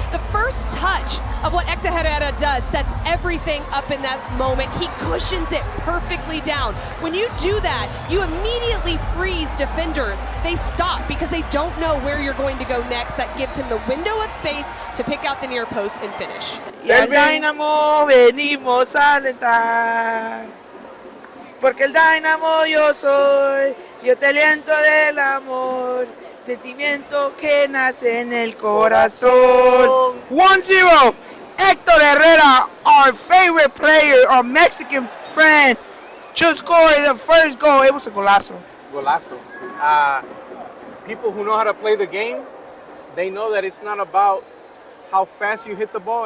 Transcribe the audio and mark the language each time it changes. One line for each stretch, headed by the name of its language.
English: The first touch of what Hector Herrera does sets everything up in that moment. He cushions it perfectly down. When you do that, you immediately freeze defenders. They stop because they don't know where you're going to go next. That gives him the window of space to pick out the near post and finish.
Spanish: Y al Dynamo venimos a alentar, porque el Dynamo yo soy, yo te aliento del amor, sentimiento que nace en el corazón.
English: 1-0, Hector Herrera, our favorite player, our Mexican friend, just scored the first goal. It was a golazo.
Spanish: Golazo.
English: People who know how to play the game, they know that it's not about how fast you hit the ball.